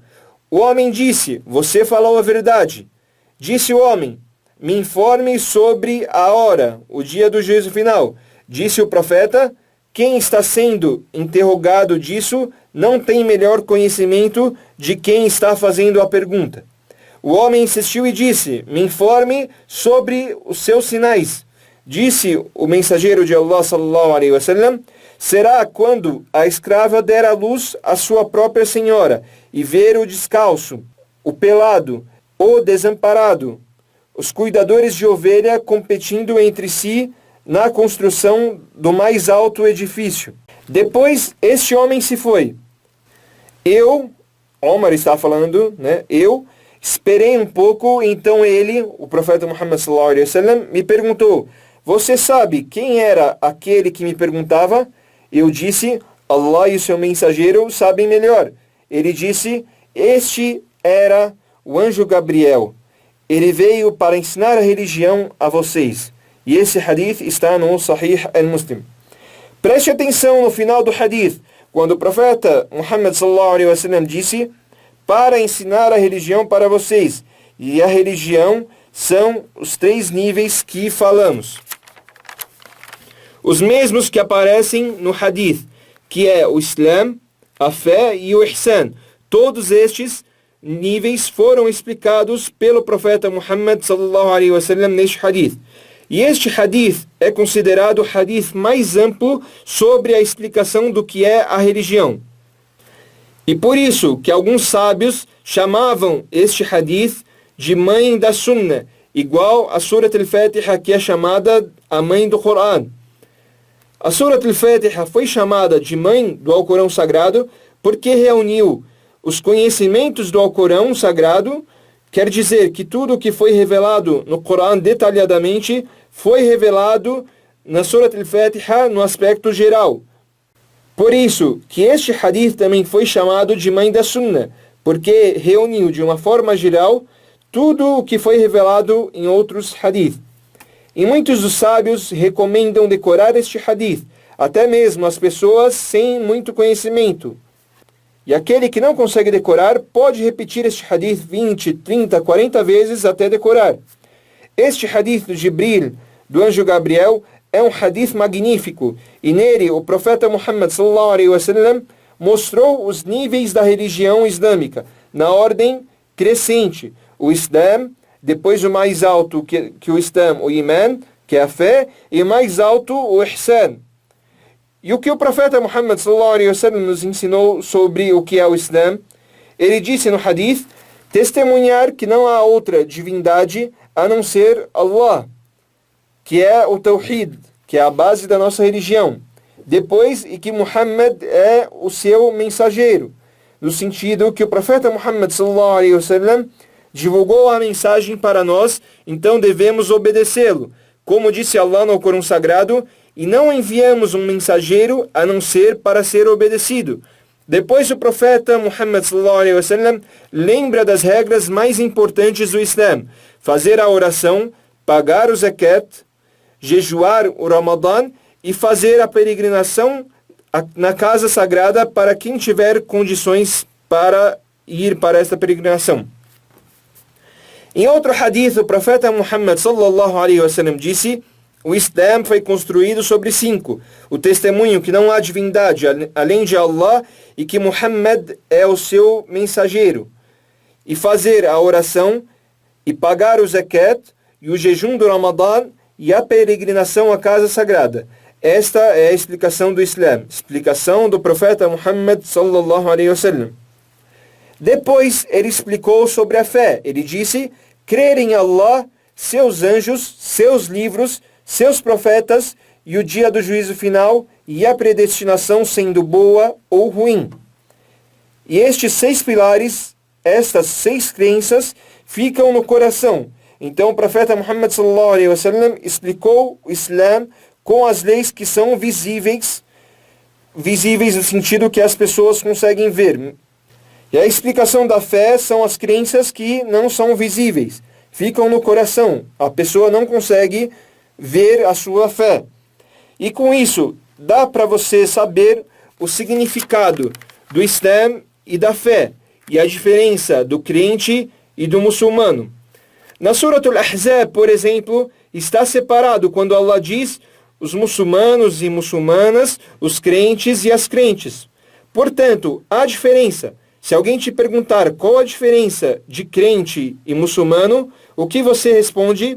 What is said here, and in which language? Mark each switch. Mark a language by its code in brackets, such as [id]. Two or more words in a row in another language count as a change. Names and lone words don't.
[pt] O homem disse, você falou a verdade. Disse o homem, me informe sobre a hora, o dia do juízo final. Disse o profeta, quem está sendo interrogado disso não tem melhor conhecimento de quem está fazendo a pergunta. O homem insistiu e disse: me informe sobre os seus sinais. Disse o mensageiro de Allah [ar] صلى الله عليه وسلم: [pt] será quando a escrava der à luz a sua própria senhora e ver o descalço, o pelado, o desamparado, os cuidadores de ovelha competindo entre si na construção do mais alto edifício. Depois este homem se foi. Omar está falando, eu esperei um pouco, então ele, o profeta Muhammad [ar] صلى الله عليه وسلم, [pt] me perguntou: você sabe quem era aquele que me perguntava? Eu disse: Allah e o seu mensageiro sabem melhor. Ele disse: este era o anjo Gabriel. Ele veio para ensinar a religião a vocês. E esse hadith está no Sahih al-Muslim. Preste atenção no final do hadith, quando o profeta Muhammad [ar] صلى الله عليه وسلم [pt] disse: para ensinar a religião para vocês. E a religião são os 3 níveis que falamos. Os mesmos que aparecem no hadith, que é o Islam, a fé e o Ihsan. Todos estes níveis foram explicados pelo profeta Muhammad [ar] صلى الله عليه وسلم [pt] neste hadith. E este hadith é considerado o hadith mais amplo sobre a explicação do que é a religião. E por isso que alguns sábios chamavam este hadith de mãe da Sunnah, igual a Surat al-Fatiha, que é chamada a mãe do Coran. A Surat al-Fatiha foi chamada de mãe do Alcorão Sagrado porque reuniu os conhecimentos do Alcorão Sagrado. Quer dizer que tudo o que foi revelado no Coran detalhadamente foi revelado na Surat al-Fatiha no aspecto geral. Por isso que este hadith também foi chamado de mãe da Sunnah, porque reuniu de uma forma geral tudo o que foi revelado em outros hadith. E muitos dos sábios recomendam decorar este hadith, até mesmo as pessoas sem muito conhecimento. E aquele que não consegue decorar pode repetir este hadith 20, 30, 40 vezes até decorar. Este hadith do Jibril, do anjo Gabriel, é um hadith magnífico, e nele o profeta Muhammad [ar] صلى الله عليه وسلم [pt] mostrou os níveis da religião islâmica, na ordem crescente. O Islam, depois o mais alto que o Islam, o Iman, que é a fé, e o mais alto o Ihsan. E o que o profeta Muhammad [ar] صلى الله عليه وسلم [pt] nos ensinou sobre o que é o Islam? Ele disse no hadith: testemunhar que não há outra divindade a não ser Allah, que é o Tawhid, que é a base da nossa religião. Depois, e que Muhammad é o seu mensageiro, no sentido que o profeta Muhammad [ar] صلى الله عليه وسلم [pt] divulgou a mensagem para nós, então devemos obedecê-lo. Como disse Allah no Corão Sagrado: e não enviamos um mensageiro a não ser para ser obedecido. Depois o profeta Muhammad [ar] صلى الله عليه وسلم [pt] lembra das regras mais importantes do Islam: fazer a oração, pagar o zakat, jejuar o Ramadã e fazer a peregrinação na casa sagrada para quem tiver condições para ir para esta peregrinação. Em outro hadith, o profeta Muhammad [ar] صلى الله عليه وسلم [pt] disse: o Islam foi construído sobre 5. O testemunho que não há divindade além de Allah e que Muhammad é o seu mensageiro. E fazer a oração, e pagar o zakat, e o jejum do Ramadã, e a peregrinação à casa sagrada. Esta é a explicação do Islam, explicação do profeta Muhammad [ar] صلى الله عليه وسلم. [pt] Depois ele explicou sobre a fé. Ele disse: crer em Allah, seus anjos, seus livros, seus profetas e o dia do juízo final e a predestinação sendo boa ou ruim. E estes 6 pilares, estas 6 crenças, ficam no coração. Então o profeta Muhammad [ar] صلى الله عليه وسلم [pt] explicou o Islam com as leis que são visíveis no sentido que as pessoas conseguem ver. E a explicação da fé são as crenças que não são visíveis, ficam no coração. A pessoa não consegue ver a sua fé. E com isso, dá para você saber o significado do Islam e da fé, e a diferença do crente e do muçulmano. Na Surat al-Ahzab, por exemplo, está separado quando Allah diz os muçulmanos e muçulmanas, os crentes e as crentes. Portanto, há diferença. Se alguém te perguntar qual a diferença de crente e muçulmano, o que você responde?